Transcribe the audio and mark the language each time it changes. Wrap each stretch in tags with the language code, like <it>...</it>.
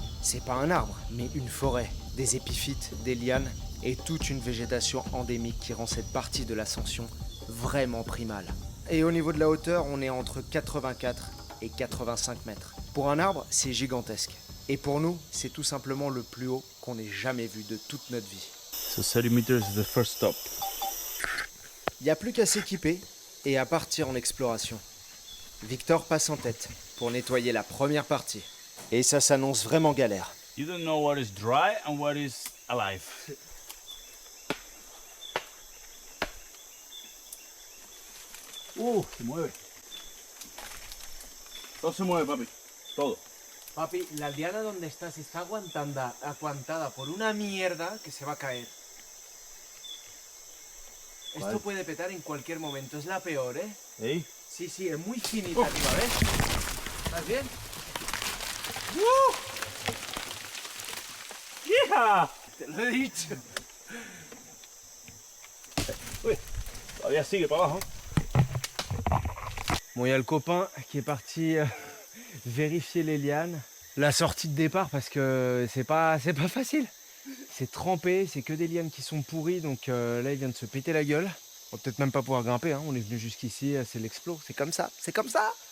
<fr>C'est pas un arbre, mais une forêt, des épiphytes, des lianes et toute une végétation endémique qui rend cette partie de l'ascension vraiment primale. Et au niveau de la hauteur, on est entre 84 et 85 mètres. Pour un arbre, c'est gigantesque. Et pour nous, c'est tout simplement le plus haut qu'on ait jamais vu de toute notre vie.</fr> <en>So 30 meters is the first stop.</en> <fr>Il n'y a plus qu'à s'équiper et à partir en exploration. Victor passe en tête pour nettoyer la première partie. Et ça s'annonce vraiment galère.</fr> <en>You don't know what is dry and what is alive.</en> <es>Se mueve. Todo se mueve, papi. Todo. Papi, la liana donde estás está aguantada por una mierda que se va a caer. Esto puede petar en cualquier momento, es la peor, ¿eh? Hey. Sí, sí, es muy finita arriba, ¿ves? ¿Estás bien? ¡Hija! Te lo he dicho. Uy, todavía sigue para abajo.</es> <fr>Bon, il y a le copain qui est parti vérifier les lianes. La sortie de départ parce que c'est pas facile. C'est trempé, c'est que des lianes qui sont pourries, donc là il vient de se péter la gueule. On va peut-être même pas pouvoir grimper, hein. On est venu jusqu'ici, c'est l'explo, c'est comme ça, c'est comme ça.</fr>